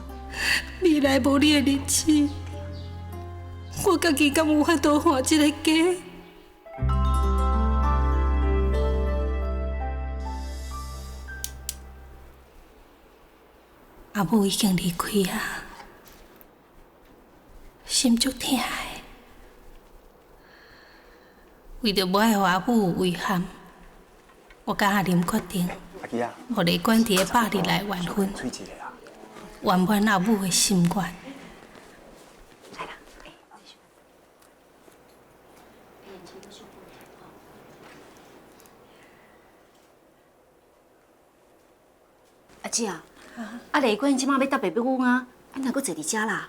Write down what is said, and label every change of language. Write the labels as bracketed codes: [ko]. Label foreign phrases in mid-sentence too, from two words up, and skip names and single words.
[nan] 未来无你的日子，我家己敢有法度换一个家？阿母已经离开啊，心足痛的。为着无爱互阿母有遗憾，我甲阿林决定，互李管伫个8日内完婚，圆满阿母的心愿。阿姐啊，啊李冠即马要搭爸爸阮啊，啊哪阁坐伫遮啦？